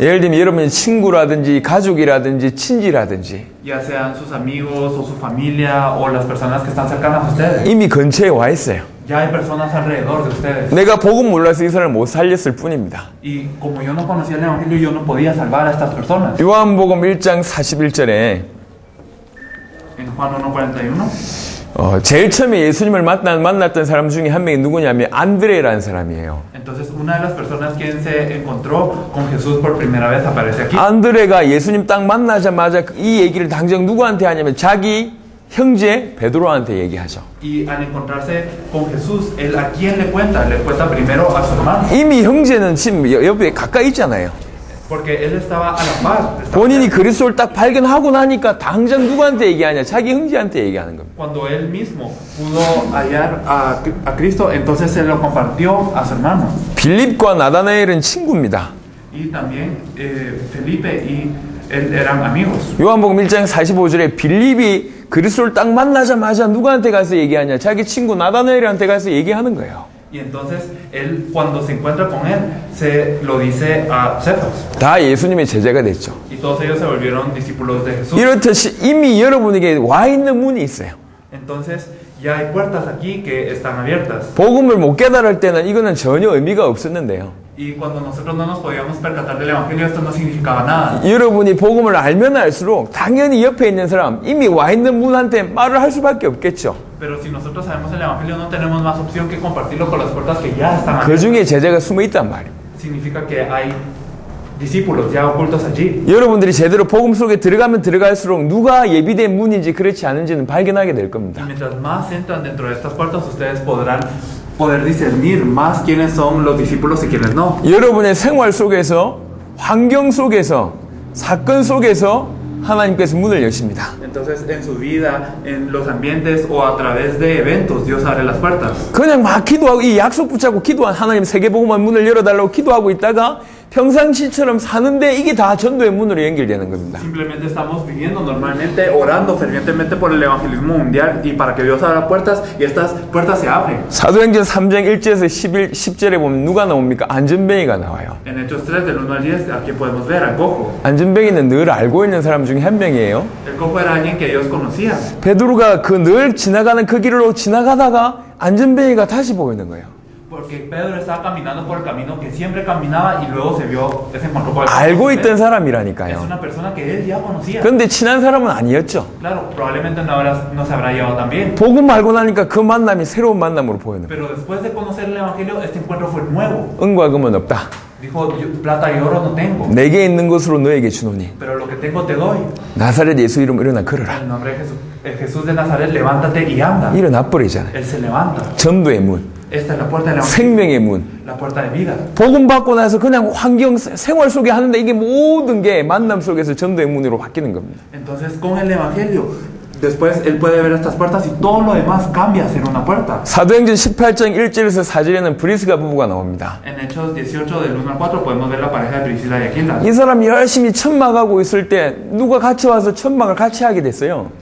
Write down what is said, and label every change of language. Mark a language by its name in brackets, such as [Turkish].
[Korean] 예를 들면 여러분의 친구라든지 가족이라든지 친지라든지 [Spanish] Ya sean sus amigos o su familia o las personas que están cercanas a ustedes. [Korean] 이미 근처에 와 있어요. [Spanish] Ya hay personas alrededor de ustedes. [Korean] 내가 복음 몰라서 이 사람을 못 살렸을 뿐입니다. [Spanish] Y como yo no conocía el evangelio, yo no podía salvar a estas personas. [Korean] 요한복음 1장 41절에 [Spanish] En Juan 1:41. [Korean] 제일 처음에 예수님을 만났던 사람 중에 한 명이 누구냐면 안드레라는 사람이에요. [Spanish] Entonces, una de las personas quien se encontró con Jesús por primera vez aparece aquí. [Korean] 안드레가 예수님 딱 만나자마자 이 얘기를 당장 누구한테 하냐면 자기 형제 베드로한테 얘기하죠. [Spanish] Y al encontrarse con Jesús, él a quién le cuenta? Le cuenta primero a su hermano. [Korean] 이미 형제는 지금 옆에 가까이 있잖아요. [Spanish] Porque él estaba a la par. [Korean] 본인이 그리스도를 딱 발견하고 나니까 당장 누구한테 얘기하냐? 자기 형제한테 얘기하는 겁니다. [Spanish] Cuando él mismo pudo hallar a Cristo, entonces se lo compartió a su hermano. [Korean] 빌립과 나다나엘은 친구입니다. [Spanish] Y también Felipe y él eran amigos. [Korean] 요한복음 1장 45절에 빌립이 그리스도를 딱 만나자마자 누구한테 가서 얘기하냐? 자기 친구 나다나엘한테 가서 얘기하는 거예요. [Spanish] Y entonces él, cuando se encuentra con él, se lo dice a Cefas. [Korean] 다 예수님의 제자가 됐죠. [Spanish] Y todos ellos se volvieron discípulos de Jesús. [Korean] 이렇듯이 이미 여러분에게 와 있는 문이 있어요. [Spanish] Entonces ya hay puertas aquí que están abiertas. [Korean] 복음을 못 깨달을 때는 이거는 전혀 의미가 없었는데요. [Spanish] Y cuando nosotros no nos podíamos percatar del Evangelio, esto no significaba nada. [Korean] 여러분이 복음을 알면 알수록 당연히 옆에 있는 사람, 이미 와 있는 분한테 말을 할 수밖에 없겠죠. [Spanish] Pero si nosotros sabemos el Evangelio, no tenemos más opción que compartirlo con las puertas que ya están [Korean] 그 [Spanish] abiertas. [Korean] 중에 제자가 숨어 있단 말이에요. [Spanish] Significa que hay discípulos ya ocultos allí. [Korean] 여러분들이 제대로 복음 속에 들어가면 들어갈수록 누가 예비된 문인지 그렇지 않은지는 발견하게 될 [Spanish] Y [Korean] 겁니다. [Spanish] mientras más entran dentro de estas puertas, ustedes podrán poder discernir más quiénes son los discípulos y quiénes no. [Korean] 여러분의 생활 속에서, 환경 속에서, 사건 속에서 하나님께서 문을 여십니다. [Spanish] Entonces, en su vida, en los ambientes o a través de eventos, Dios abre las puertas. [Korean] 그냥 막 기도하고 이 약속 붙잡고 기도한 하나님 세계복음만 문을 열어달라고 기도하고 있다가 평상시처럼 사는데 이게 다 전도의 문으로 연결되는 겁니다. [Spanish] Simplemente estamos viviendo normalmente, orando fervientemente por el evangelismo mundial y para que Dios abra puertas y estas puertas se abren. [Korean] 사도행전 3장 1절에서 10절에 보면 누가 나옵니까? 안전뱅이가 나와요. [Spanish] En Hechos 3, del 1 al 10, aquí podemos ver al cojo. [Korean] 안전뱅이는 늘 알고 있는 사람 중에 한 명이에요. [Spanish] El cojo era alguien que ellos conocían. [Korean] 베드로가 그 늘 지나가는 그 길로 지나가다가 안전뱅이가 다시 보이는 거예요. [Spanish] Porque Pedro estaba caminando por el camino que siempre caminaba y luego se encontró con el [Korean] 알고 있던 [Spanish] Es [Korean] 사람이라니까요. [Spanish] una persona que él ya conocía. [Korean] 그런데 친한 사람은 아니었죠. [Spanish] Claro, probablemente no se habrá llevado tan bien. [Korean] 복음 알고 나니까 그 만남이 새로운 만남으로 보이는 거예요. [Spanish] Pero después de conocer el evangelio, este encuentro fue nuevo. [Korean] 은과 금은 없다. [Spanish] Dijo, plata y oro no tengo, [Korean] 내게 있는 것으로 너에게 주노니 [Spanish] pero lo que tengo te doy. [Korean] 나사렛 예수 이름 일어나 걸어라. [Spanish] En el nombre de Jesús, el Jesús de Nazaret, levántate y anda. [Korean] 일어나 버리잖아요. [Spanish] Él se levanta. [Korean] 전도의 문, [Spanish] Esta es la puerta del evangelio, [Korean] 생명의 문. [Spanish] la puerta de vida. [Korean] 복음 받고 나서 그냥 환경 생활 속에 하는데 이게 모든 게 만남 속에서 전도의 문으로 바뀌는 겁니다. [Spanish] Entonces, con el evangelio, después él puede ver estas puertas y todo lo demás cambia a ser una puerta. [Korean] 사도행전 18장 1절에서 4절에는 브리스가 부부가 나옵니다. [Spanish] En Hechos 18, del 1 al 4, podemos ver la pareja de Priscila y Aquila. [Korean] 이 사람이 열심히 천막하고 있을 때 누가 같이 와서 천막을 같이 하게 됐어요.